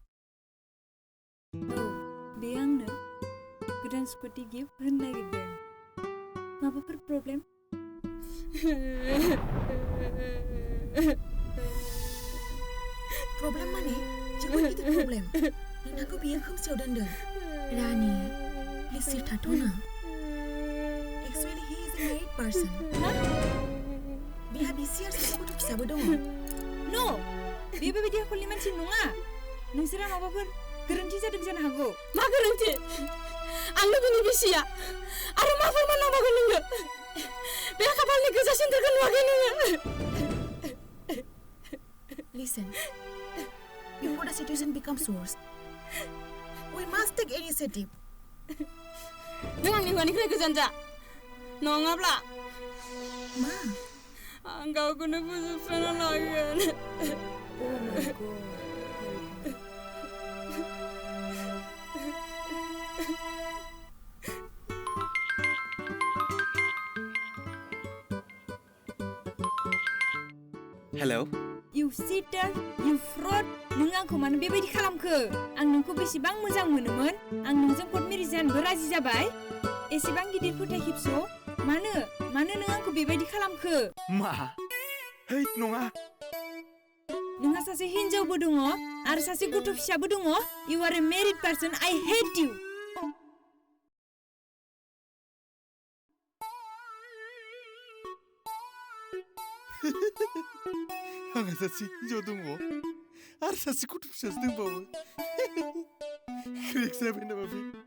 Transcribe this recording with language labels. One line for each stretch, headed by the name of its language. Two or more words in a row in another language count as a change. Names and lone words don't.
Bodo: औ, बे आंनो गोदान
English: scooty gift
Bodo: होनो नागिरदों। माबाफोर प्रब्लेम? प्रब्लेम माने जोबोद गिदिर प्रब्लेम। नोंथांखौ बियो खोमसियाव दोनदों। रानि,
English: please sit
Bodo: थाथ'ना।
English: Actually, he is a married person.
Bodo: बिहा बिसि आरो सासे गथ' फिसाबो दङ।
English: No!
Bodo: बे बेबायदि आखलनि मानसि नङा। नोंसोरा माबाफोर गोरोन्थि जादों जानो हागौ। मा गोरोन्थि? आंनो बिनि बिसिया आरो मा फोरमान नांबावगोन नोंनो? बे खाफालनि गोजासिन दोरखौ नुवाखै नोङो?
English: Listen, before the situation becomes worse, we must take initiative.
Bodo: नों आंनि हौवानिफ्राय गोजान जा। नङाब्ला मा? आं गावखौनो फोजोबस्रांना लागोन।
English: Oh my God.
Bodo: हेलौ
English: You cheater, you fraud.
Bodo: नों आंखौ मानो बेबायदि खालामखो? आं नोंखौ बेसेबां मोजां मोनोमोन। आं नोंजों
English: court marriage
Bodo: जानोबो राजि जाबाय। एसेबां गिदिर फोथायखेबस'। मानो नों आंखौ बेबायदि खालामखो? मा हैत नङा नोंहा सासे हिन्जावबो दङ आरो सासे गथ' फिसाबो दङ।
English: You are a married person. I hate you.
Bodo: आंहा सासे हिन्जाव दङ आरो सासे गथ' फिसासो दंबावो क्रेक जाबाय नामा बे